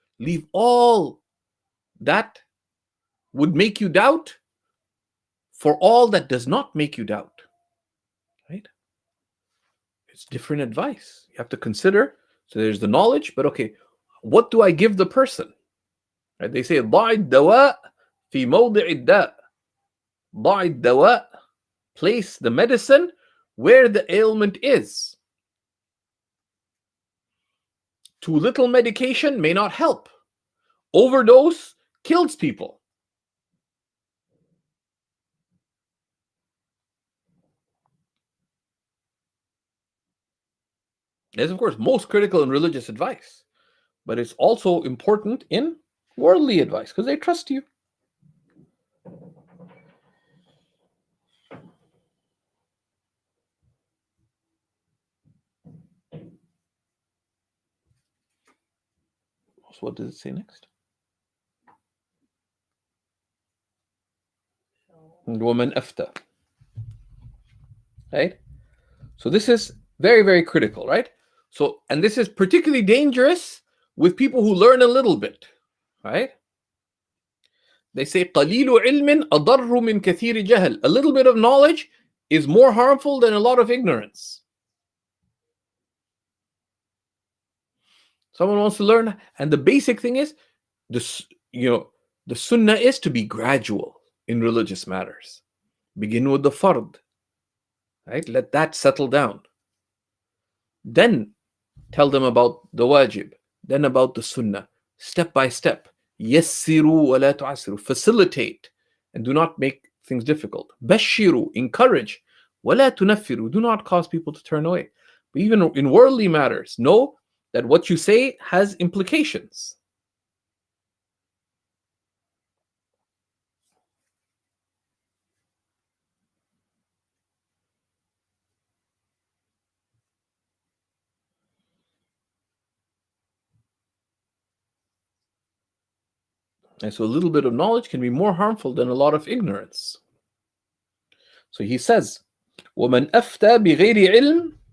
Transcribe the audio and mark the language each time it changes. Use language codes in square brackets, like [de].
[en] Leave all that would make you doubt for all that does not make you doubt. Right? It's different advice. You have to consider. So there's the knowledge, but okay, what do I give the person? Right? They say, [ar] ضع الدواء في موضع الداء. ضع الدواء, [en] place the medicine where the ailment is. Too little medication may not help. Overdose kills people. That's, of course, most critical in religious advice. But it's also important in worldly advice because they trust you. So what does it say next? [ar] وَمَنْ أَفْتَى. [en] Right? So this is very, very critical, right? So, and this is particularly dangerous with people who learn a little bit, right? They say, [ar] قَلِيلُ عِلْمٍ أَضَرُّ مِنْ كَثِيرِ جَهَلٍ. [en] A little bit of knowledge is more harmful than a lot of ignorance. Someone wants to learn, and the basic thing is, the sunnah is to be gradual in religious matters. Begin with the fard, right? Let that settle down. Then tell them about the wajib, then about the sunnah, step by step. [ar] Yassiru wa la tu'assiru. [en] Facilitate and do not make things difficult. Bashiru, encourage. [ar] Wa la tunaffiru. [en] Do not cause people to turn away. But even in worldly matters, know that what you say has implications. And so a little bit of knowledge can be more harmful than a lot of ignorance. So he says, [ar] وَمَنْ أَفْتَى بِغَيْرِ عِلْمٍ.